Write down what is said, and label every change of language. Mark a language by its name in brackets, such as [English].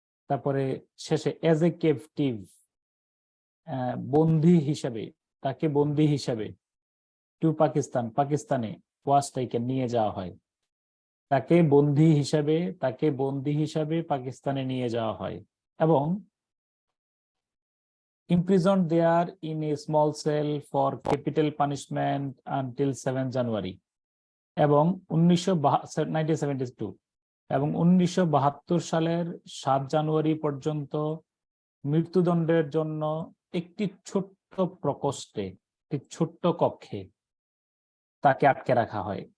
[Bangla] তারপরে শেষে [English] as a captive, [Bangla] বন্দী হিসাবে, তাকে বন্দী হিসাবে, [English] to Pakistan, [Bangla] পাকিস্তানে, [English] was taken [Bangla] নিয়ে যাওয়া হয়। তাকে বন্দী হিসাবে, তাকে বন্দী হিসাবে পাকিস্তানে নিয়ে যাওয়া হয়। [English] এবং imprisoned there in a small cell for capital punishment until 7 January. [Bangla] এবং 1972 এবং 1972 সালের 7 জানুয়ারি পর্যন্ত মৃত্যুদণ্ডের জন্য একটি ছোট্ট প্রকোষ্ঠে, একটি ছোট্ট কক্ষে তাকে আটকে রাখা হয়।